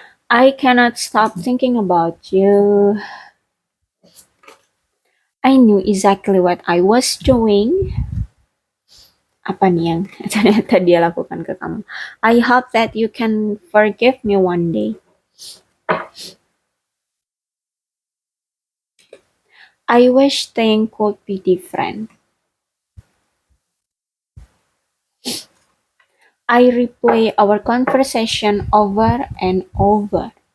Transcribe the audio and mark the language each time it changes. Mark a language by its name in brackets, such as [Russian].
[English] I cannot stop thinking about you. I knew exactly what I was doing. [Indonesian] Apa nih yang ternyata dia lakukan ke kamu? [English] I hope that you can forgive me one day. I wish things could be different. I replay our conversation over and over.